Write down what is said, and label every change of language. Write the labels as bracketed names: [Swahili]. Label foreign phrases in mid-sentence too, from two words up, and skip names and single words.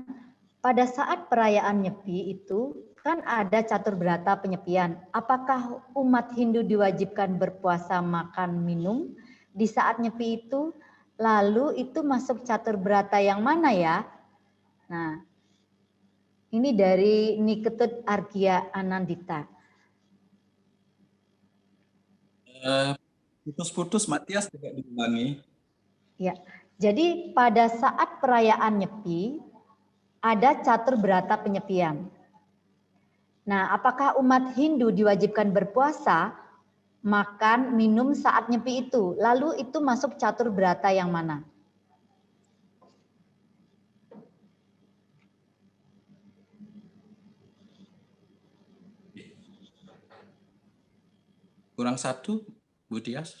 [Indonesian] Pada saat perayaan Nyepi itu kan ada catur berata penyepian. Apakah umat Hindu diwajibkan berpuasa makan minum di saat Nyepi itu? Lalu itu masuk catur berata yang mana ya? Nah, ini dari Niketut Argia Anandita. Putus-putus, Matias tidak diulangi. Ya, jadi pada saat perayaan Nyepi ada catur berata penyepian. Nah, apakah umat Hindu diwajibkan berpuasa, makan, minum saat Nyepi itu? Lalu itu masuk catur berata yang mana? Kurang 1, Bu Tias.